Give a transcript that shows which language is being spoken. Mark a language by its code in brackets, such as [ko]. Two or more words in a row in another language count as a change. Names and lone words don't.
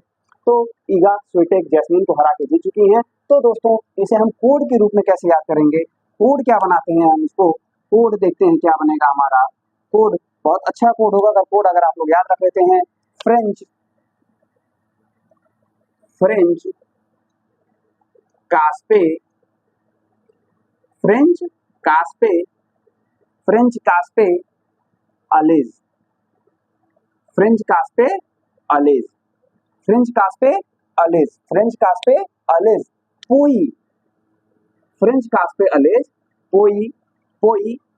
[hi] तो इगा स्वीटेक जैस्मिन को हरा के जीत चुकी हैं। तो दोस्तों, इसे हम कोड के रूप में कैसे याद करेंगे? कोड क्या बनाते हैं हम इसको? कोड देखते हैं क्या बनेगा हमारा। कोड बहुत अच्छा कोड होगा अगर कोड अगर आप लोग याद रख लेते हैं। फ्रेंच फ्रेंच कास्पे, फ्रेंच कास्पे, फ्रेंच कास्पे अलेज, फ्रेंच कास्पे अलेज, फ्रेंच कास्पे अलेज, फ्रेंच कास्पे अलेज पोई, फ्रेंच कास्पे अलेज पोई, पोई